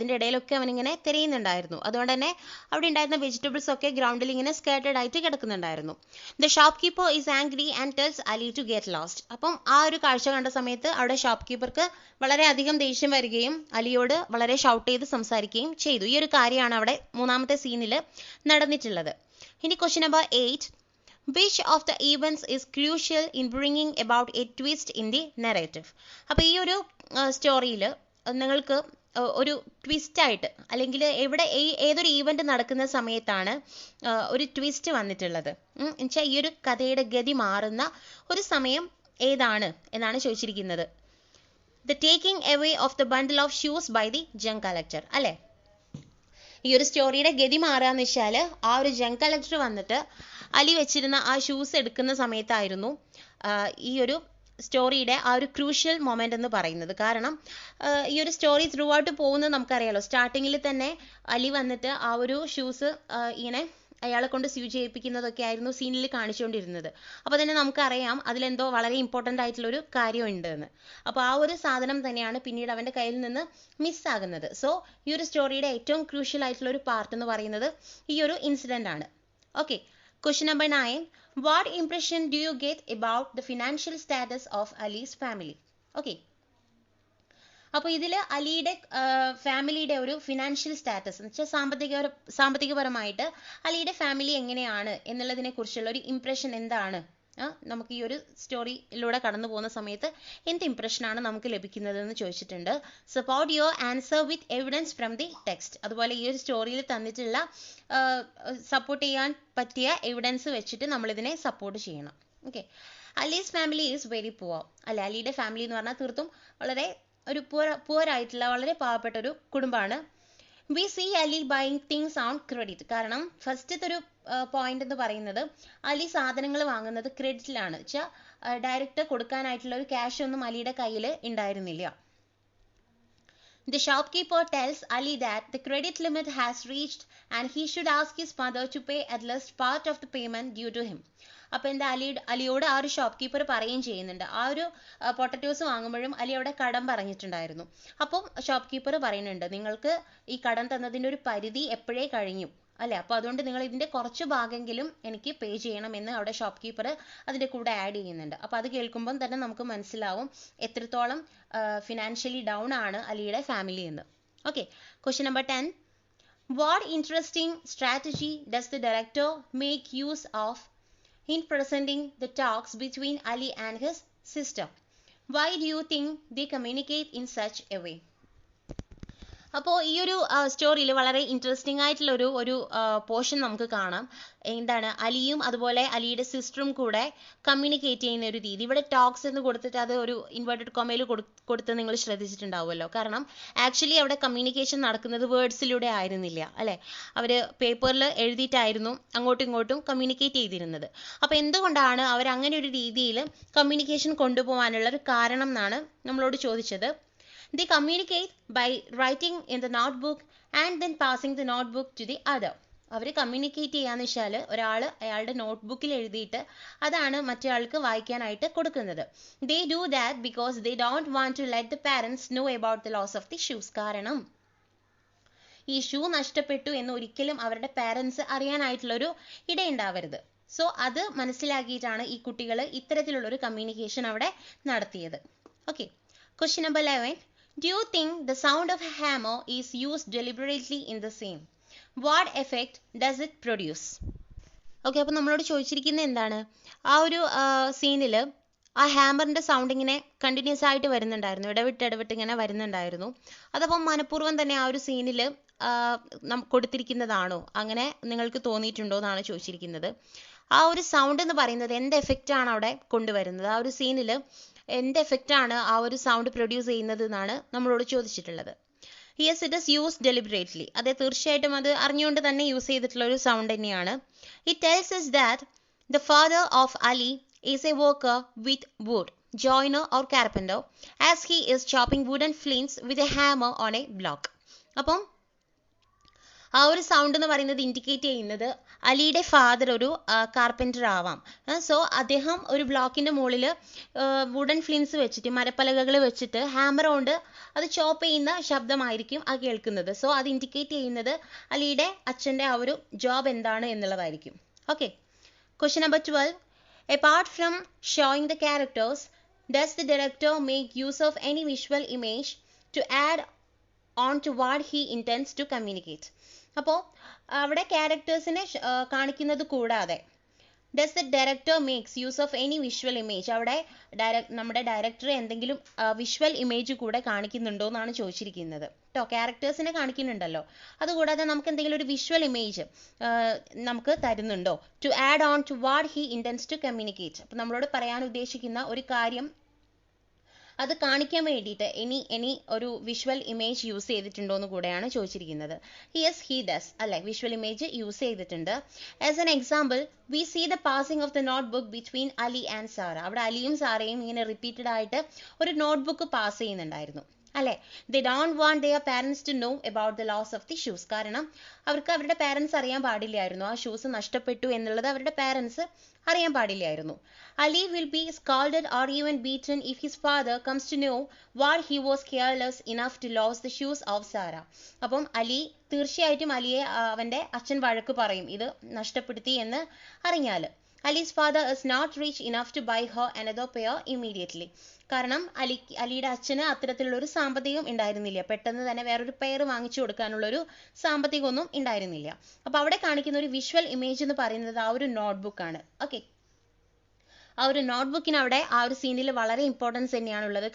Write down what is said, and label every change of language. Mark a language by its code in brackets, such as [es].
[ml] അതിൻ്റെ ഇടയിലൊക്കെ അവനിങ്ങനെ തിരയുന്നുണ്ടായിരുന്നു. അതുകൊണ്ട് തന്നെ അവിടെ ഉണ്ടായിരുന്ന വെജിറ്റബിൾസ് ഒക്കെ ഗ്രൗണ്ടിൽ ഇങ്ങനെ സ്കാറ്റേഡ് ആയിട്ട് കിടക്കുന്നുണ്ടായിരുന്നു. [en] The shop keeper is angry and tells Ali to get lost. [ml] അപ്പം ആ ഒരു കാഴ്ച കണ്ട സമയത്ത് അവിടെ ഷോപ്പ് കീപ്പർക്ക് വളരെയധികം ദേഷ്യം വരികയും അലിയോട് വളരെ ഷൗട്ട് ചെയ്ത് സംസാരിക്കുകയും ചെയ്തു. ഈ ഒരു കാര്യമാണ് അവിടെ മൂന്നാമത്തെ സീനിൽ നടന്നിട്ടുള്ളത്. ഇനി question number 8. [en] Which of the events is crucial in bringing about a twist in the narrative? [ml] അപ്പോൾ ഈ ഒരു സ്റ്റോറിയിൽ നിങ്ങൾക്ക് ഒരു ട്വിസ്റ്റ് ആയിട്ട് അല്ലെങ്കിൽ ഏതൊരു ഈവന്റ് നടക്കുന്ന സമയത്താണ് ഒരു ട്വിസ്റ്റ് വന്നിട്ടുള്ളത് എന്നുവെച്ചാൽ ഈ ഒരു കഥയുടെ ഗതി മാറുന്ന ഒരു സമയം ഏതാണ് എന്നാണ് ചോദിച്ചിരിക്കുന്നത്. [en] The taking away of the bundle of shoes by the junk collector, അല്ലേ? [ml] ഈ ഒരു സ്റ്റോറിയുടെ ഗതി മാറുകയെന്ന് വെച്ചാൽ ആ ഒരു ജങ്ക് കളക്ടർ വന്നിട്ട് അലി വെച്ചിരുന്ന ആ ഷൂസ് എടുക്കുന്ന സമയത്തായിരുന്നു ഈ ഒരു സ്റ്റോറിയുടെ ആ ഒരു ക്രൂഷ്യൽ മൊമെന്റ് എന്ന് പറയുന്നത്. കാരണം ഈ ഒരു സ്റ്റോറി ത്രൂ ഔട്ട് പോകുന്നത് നമുക്കറിയാലോ. സ്റ്റാർട്ടിങ്ങിൽ തന്നെ അലി വന്നിട്ട് ആ ഒരു ഷൂസ് ഇങ്ങനെ അയാളെ കൊണ്ട് സ്യൂ ചെയ്യിപ്പിക്കുന്നതൊക്കെ ആയിരുന്നു സീനിൽ കാണിച്ചുകൊണ്ടിരുന്നത്. അപ്പോൾ തന്നെ നമുക്കറിയാം അതിലെന്തോ വളരെ ഇമ്പോർട്ടൻ്റ് ആയിട്ടുള്ളൊരു കാര്യമുണ്ട് എന്ന്. അപ്പോൾ ആ ഒരു സാധനം തന്നെയാണ് പിന്നീട് അവൻ്റെ കയ്യിൽ നിന്ന് മിസ്സാകുന്നത്. സോ ഈ ഒരു സ്റ്റോറിയുടെ ഏറ്റവും ക്രൂഷ്യൽ ആയിട്ടുള്ള ഒരു പാർട്ട് എന്ന് പറയുന്നത് ഈ ഒരു ഇൻസിഡൻ്റ് ആണ്. Okay, question number 9. [en] What impression do you get about the financial status of Ali's family? Okay. [ml] അപ്പോൾ ഇതിൽ അലിയുടെ ഫാമിലിയുടെ ഒരു ഫിനാൻഷ്യൽ സ്റ്റാറ്റസ് എന്ന് വെച്ചാൽ സാമ്പത്തികപരമായിട്ട് അലിയുടെ ഫാമിലി എങ്ങനെയാണ് എന്നുള്ളതിനെ കുറിച്ചുള്ള ഒരു ഇംപ്രഷൻ എന്താണ്, നമുക്ക് ഈ ഒരു സ്റ്റോറിയിലൂടെ കടന്നു പോകുന്ന സമയത്ത് എന്ത് ഇംപ്രഷനാണ് നമുക്ക് ലഭിക്കുന്നതെന്ന് ചോദിച്ചിട്ടുണ്ട്. [en] Support your answer with evidence from the text. [ml] അതുപോലെ ഈ ഒരു സ്റ്റോറിയിൽ തന്നിട്ടുള്ള സപ്പോർട്ട് ചെയ്യാൻ പറ്റിയ എവിഡൻസ് വെച്ചിട്ട് നമ്മളിതിനെ സപ്പോർട്ട് ചെയ്യണം. [en] Okay, Ali's family is very poor. [ml] അല്ലെ, അലിയുടെ ഫാമിലി എന്ന് പറഞ്ഞാൽ തീർത്തും വളരെ ഒരു പുവറായിട്ടുള്ള വളരെ പാവപ്പെട്ട ഒരു കുടുംബമാണ്. [en] We see Ali buying things on credit. [ml] കാരണം ഫസ്റ്റത്തെ ഒരു പോയിന്റ് എന്ന് പറയുന്നത് അലി സാധനങ്ങൾ വാങ്ങുന്നത് ക്രെഡിറ്റിലാണ്. വെച്ചാൽ ഡയറക്റ്റ് കൊടുക്കാനായിട്ടുള്ള ഒരു ക്യാഷ് ഒന്നും അലിയുടെ കയ്യിൽ ഉണ്ടായിരുന്നില്ല. [en] The shopkeeper tells Ali that the credit limit has reached and he should ask his mother to pay at least part of the payment due to him. [ml] അപ്പോൾ എന്താ അലിയോട് ആ ഒരു ഷോപ്പ് കീപ്പർ പറയുകയും ചെയ്യുന്നുണ്ട്. ആ ഒരു പൊട്ടറ്റോസ് വാങ്ങുമ്പോഴും അലി അവിടെ കടം പറഞ്ഞിട്ടുണ്ടായിരുന്നു. അപ്പം ഷോപ്പ് കീപ്പർ പറയുന്നുണ്ട് നിങ്ങൾക്ക് ഈ കടം തന്നതിൻ്റെ ഒരു പരിധി എപ്പോഴേ കഴിഞ്ഞു, അല്ലേ? അപ്പോൾ അതുകൊണ്ട് നിങ്ങൾ ഇതിൻ്റെ കുറച്ച് ഭാഗമെങ്കിലും എനിക്ക് പേ ചെയ്യണമെന്ന് അവിടെ ഷോപ്പ് കീപ്പർ അതിൻ്റെ കൂടെ ആഡ് ചെയ്യുന്നുണ്ട്. അപ്പോൾ അത് കേൾക്കുമ്പം തന്നെ നമുക്ക് മനസ്സിലാവും എത്രത്തോളം ഫിനാൻഷ്യലി ഡൗൺ ആണ് അലിയുടെ ഫാമിലി എന്ന്. Okay, question number 10. [en] What interesting strategy does the director make use of in presenting the talks between Ali and his sister? Why do you think they communicate in such a way? [ml] അപ്പോൾ ഈ ഒരു സ്റ്റോറിയിൽ വളരെ interesting ആയിട്ടുള്ള ഒരു portion നമുക്ക് കാണാം. എന്താണ്, അലിയും അതുപോലെ അലിയുടെ സിസ്റ്ററും കൂടെ കമ്മ്യൂണിക്കേറ്റ് ചെയ്യുന്ന ഒരു രീതി. ഇവിടെ ടോക്സ് എന്ന് കൊടുത്തിട്ട് അത് ഒരു ഇൻവേർട്ടഡ് കൊമയിൽ കൊടുത്ത് നിങ്ങൾ ശ്രദ്ധിച്ചിട്ടുണ്ടാവുമല്ലോ. കാരണം ആക്ച്വലി അവിടെ കമ്മ്യൂണിക്കേഷൻ നടക്കുന്നത് വേർഡ്സിലൂടെ ആയിരുന്നില്ല അല്ലേ, അവർ പേപ്പറിൽ എഴുതിയിട്ടായിരുന്നു അങ്ങോട്ടും ഇങ്ങോട്ടും കമ്മ്യൂണിക്കേറ്റ് ചെയ്തിരുന്നത്. അപ്പോൾ എന്തുകൊണ്ടാണ് അവർ അങ്ങനെ ഒരു രീതിയിൽ കമ്മ്യൂണിക്കേഷൻ കൊണ്ടുപോകാനുള്ള ഒരു കാരണം എന്നാണ് നമ്മളോട് ചോദിച്ചത്. [en] They communicate by writing in the notebook and then passing the notebook to the other. [ml] Our communicate ചെയ്യാന്ന് വെച്ചാൽ ഒരാൾ അയാളുടെ നോട്ട്ബുക്കിൽ എഴുതിയിട്ട് അതാണ് മറ്റൊരാൾക്ക് വായിക്കാനായിട്ട് കൊടുക്കുന്നത്. [en] They do that because they don't want to let the parents know about the loss of the shoes. [ml] കാരണം ഈ ഷൂ നഷ്ടപ്പെട്ടു എന്ന് ഒരിക്കലും അവരുടെ പാരൻസ് അറിയാനായിട്ടുള്ളൊരു ഇടയുണ്ടാവരുത്. സോ അത് മനസ്സിലാക്കിയിട്ടാണ് ഈ കുട്ടികൾ ഇത്തരത്തിലുള്ളൊരു കമ്മ്യൂണിക്കേഷൻ അവിടെ നടത്തിയത്. Okay, question number 11. [en] Do you think the sound of a hammer is used deliberately in the scene? What effect does it produce? [ml] Okay, അപ്പോൾ നമ്മളോട് ചോദിച്ചിരിക്കുന്നത് എന്താണ്, ആ ഒരു സീനിൽ ആ ഹാമറിൻ്റെ സൗണ്ട് ഇങ്ങനെ കണ്ടിന്യൂസ് ആയിട്ട് വരുന്നുണ്ടായിരുന്നു, ഇടവിട്ട് ഇങ്ങനെ വരുന്നുണ്ടായിരുന്നു. അതപ്പം മനഃപൂർവ്വം തന്നെ ആ ഒരു സീനിൽ കൊടുത്തിരിക്കുന്നതാണോ, അങ്ങനെ നിങ്ങൾക്ക് തോന്നിയിട്ടുണ്ടോ എന്നാണ് ചോദിച്ചിരിക്കുന്നത്. ആ ഒരു സൗണ്ട് എന്ന് പറയുന്നത് എന്ത് എഫക്റ്റ് ആണ് അവിടെ കൊണ്ടുവരുന്നത്, ആ ഒരു സീനിൽ എന്ത് എഫക്റ്റ് ആണ് ആ ഒരു സൗണ്ട് പ്രൊഡ്യൂസ് ചെയ്യുന്നത് എന്നാണ് നമ്മളോട് ചോദിച്ചിട്ടുള്ളത്. [en] Yes, it is used deliberately. [ml] അതെ, തീർച്ചയായിട്ടും അത് അറിഞ്ഞുകൊണ്ട് തന്നെ യൂസ് ചെയ്തിട്ടുള്ള ഒരു സൗണ്ട് തന്നെയാണ്. [en] It tells us that the father of Ali is a worker with wood, joiner or carpenter, as he is chopping wooden flints with a hammer on a block. [ml] അപ്പം ആ ഒരു സൗണ്ട് എന്ന് പറയുന്നത് indicate ചെയ്യുന്നത് അലിയുടെ father ഒരു carpenter ആവാം. So അദ്ദേഹം ഒരു ബ്ലോക്കിൻ്റെ മുകളിൽ വുഡൻ ഫ്ലിൻസ് വെച്ചിട്ട്, മരപ്പലകകൾ വെച്ചിട്ട് ഹാമർ കൊണ്ട് അത് ചോപ്പ് ചെയ്യുന്ന ശബ്ദമായിരിക്കും ആ കേൾക്കുന്നത്. സോ അത് ഇൻഡിക്കേറ്റ് ചെയ്യുന്നത് അലിയുടെ അച്ഛൻ്റെ ആ ഒരു ജോബ് എന്താണ് എന്നുള്ളതായിരിക്കും. Okay, question number 12. [en] Apart from showing the characters, does the director make use of any visual image to add on to what he intends to communicate? [ml] അപ്പോൾ അവിടെ ക്യാരക്ടേഴ്സിനെ കാണിക്കുന്നത് കൂടാതെ [en] does the director makes use of any visual image, [ml] അവിടെ നമ്മുടെ director എന്തെങ്കിലും visual image കൂടെ കാണിക്കുന്നുണ്ടോ എന്നാണ് ചോദിച്ചിരിക്കുന്നത് കേട്ടോ. ക്യാരക്ടേഴ്സിനെ കാണിക്കുന്നുണ്ടല്ലോ, അതുകൂടാതെ നമുക്ക് എന്തെങ്കിലും ഒരു വിഷ്വൽ ഇമേജ് നമുക്ക് തരുന്നുണ്ടോ, [en] To add on to what he intends to communicate. [ml] അപ്പോൾ നമ്മളോട് പറയാൻ ഉദ്ദേശിക്കുന്ന ഒരു കാര്യം അത് കാണിക്കാൻ വേണ്ടിയിട്ട് എനി ഒരു വിഷ്വൽ ഇമേജ് യൂസ് ചെയ്തിട്ടുണ്ടോ എന്ന് കൂടെയാണ് ചോദിച്ചിരിക്കുന്നത്. [en] yes, he does അല്ലെ, [ml] വിഷ്വൽ ഇമേജ് യൂസ് ചെയ്തിട്ടുണ്ട്. [en] As an example, we see the passing of the notebook between Ali and Sara. [ml] അവിടെ അലിയും സാറയും ഇങ്ങനെ റിപ്പീറ്റഡ് ആയിട്ട് ഒരു നോട്ട്ബുക്ക് പാസ് ചെയ്യുന്നുണ്ടായിരുന്നു അല്ലെ. [en] They don't want their parents to know about the loss of the shoes. [ml] കാരണം അവർക്ക് അവരുടെ പാരൻസ് അറിയാൻ പാടില്ലായിരുന്നു, ആ ഷൂസ് നഷ്ടപ്പെട്ടു എന്നുള്ളത് അവരുടെ പാരൻസ് അറിയാൻ പാടില്ലായിരുന്നു. [en] Ali will be scalded or even beaten if his father comes to know what he was careless enough to lose the shoes of Sarah. [ml] അപ്പം അലി തീർച്ചയായിട്ടും അലിയെ അവൻ്റെ അച്ഛൻ വഴക്ക് പറയും ഇത് നഷ്ടപ്പെടുത്തി എന്ന് അറിഞ്ഞാൽ. [en] Ali's father is not rich enough to buy her another pair immediately. [ml] കാരണം അലിയുടെ അച്ഛന് അത്തരത്തിലുള്ളൊരു സാമ്പത്തികം ഉണ്ടായിരുന്നില്ല, പെട്ടെന്ന് തന്നെ വേറൊരു പെയർ വാങ്ങിച്ചു കൊടുക്കാനുള്ളൊരു സാമ്പത്തികമൊന്നും ഉണ്ടായിരുന്നില്ല. അപ്പോൾ അവിടെ കാണിക്കുന്ന ഒരു വിഷ്വൽ ഇമേജ് എന്ന് പറയുന്നത് ആ ഒരു നോട്ട്ബുക്കാണ്. ഓക്കെ, ആ ഒരു നോട്ട്ബുക്കിന് അവിടെ ആ ഒരു സീനിൽ വളരെ ഇമ്പോർട്ടൻസ് തന്നെയാണുള്ളത്.